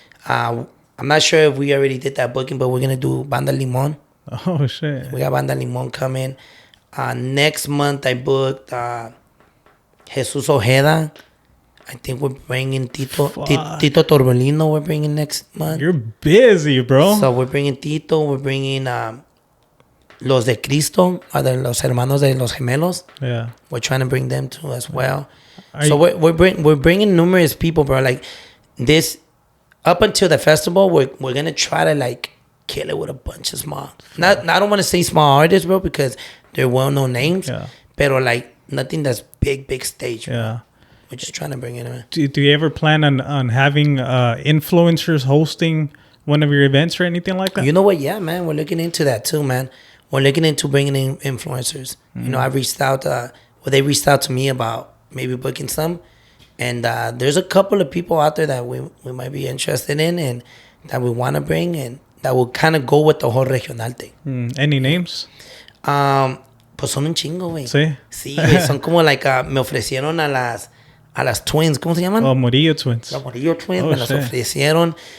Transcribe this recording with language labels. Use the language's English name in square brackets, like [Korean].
[English] I'm not sure if we already did that booking, but we're going to do Banda Limon. Oh, shit. We got Banda Limon coming. Next month, I booked Jesus Ojeda. I think we're bringing Tito Torbellino. We're bringing next month. You're busy, bro. So we're bringing Tito. We're bringing Los de Cristo, [Spanish] los hermanos de los gemelos. [English] Yeah. We're trying to bring them too as well. We're bringing numerous people, bro. Like this, up until the festival, we're gonna try to like kill it with a bunch of small. I don't want to say small artists, bro, because they're well-known names. Yeah. Pero like nothing that's big stage. Bro. Yeah. We're just trying to bring it in. Do you ever plan on having influencers hosting one of your events or anything like that? You know what? Yeah, man. We're looking into that too, man. We're looking into bringing in influencers. You know, I reached out, they reached out to me about maybe booking some. And there's a couple of people out there that we might be interested in and that we want to bring and that will kind of go with the whole regional thing. Any names? [Spanish] Pues son un chingo, güey. ¿Sí? Sí, güey. Son como like, me ofrecieron a las twins, ¿cómo se llaman? [English] Oh, Murillo Twins. [Spanish] Los Murillo Twins, me las ofrecieron.